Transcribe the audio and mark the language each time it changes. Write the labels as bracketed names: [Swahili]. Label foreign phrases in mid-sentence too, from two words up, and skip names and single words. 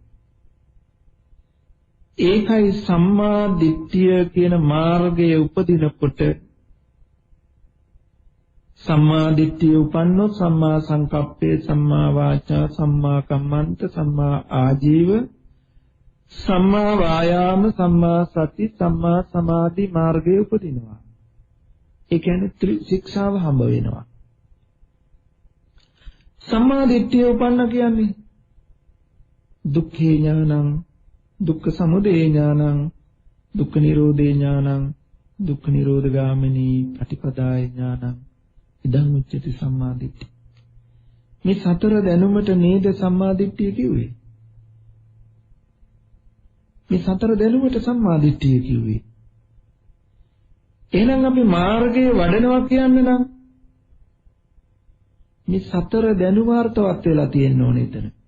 [Sinhala] ඒකයි සම්මා දිට්ඨිය කියන මාර්ගයේ උපදිනකොට සම්මා දිට්ඨිය උපන්නොත් [Pali] සම්මා සංකප්පේ, සම්මා වාචා, සම්මා කම්මන්ත, සම්මා ආජීව, සම්මා වායාම, සම්මා සති, සම්මා සමාධි [Sinhala] මාර්ගයේ උපදිනවා. ඒ කියන්නේ ත්‍රිශික්ෂාව හම්බ වෙනවා. සම්මා දිට්ඨිය උපන්න කියන්නේ [Pali] දුක්ඛේ ඥානං, දුක්ඛ සමුදය ඥානං, දුක්ඛ නිරෝධේ ඥානං, දුක්ඛ නිරෝධ ගාමිනී පටිපදාය ඥානං, ඉදං උච්චති සම්මා දිට්ඨි. [Sinhala] මේ සතර දැනුමට නේද සම්මා දිට්ඨිය කිව්වේ? මේ සතර දැනුමට සම්මා දිට්ඨිය කිව්වේ. එහෙනම් අපි මාර්ගයේ වඩනවා කියන්නේ නම් මේ සතර දැනුම අර්ථවත් වෙලා තියෙන්න ඕනේ එතන.